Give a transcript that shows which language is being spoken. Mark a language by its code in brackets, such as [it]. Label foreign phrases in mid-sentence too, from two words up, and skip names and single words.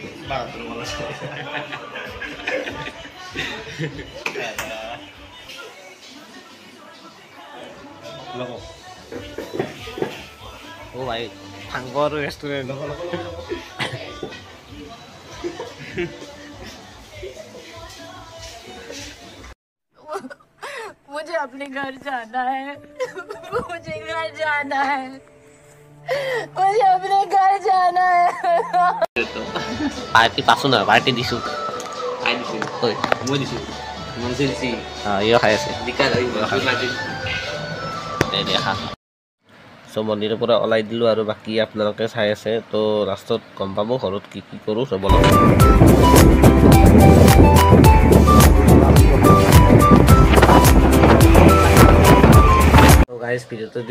[as] ও ভাই ভাঙ্গৰ ৰেষ্টুৰেণ্ট [hi] मुझे अपने घर जाना है मुझे घर जाना है मुझे अपने घर जाना है [as] পাৰ্টি পাছো নহয় পাৰ্টি দিছোঁ আই দিছোঁ ঐ মই দিছোঁ মনচুৰ দিছি ইয়ো খাই আছে বিকাশ হৈ মনচুৰ মাজি দেখা চ' মন্দিৰৰ পৰা ওলাই দিলোঁ আৰু বাকী আপোনালোকে চাই আছে তো লাষ্টত গম পাব ঘৰত কি কি কৰোঁ চবলক গাইজ ভিডিঅ'টো যদি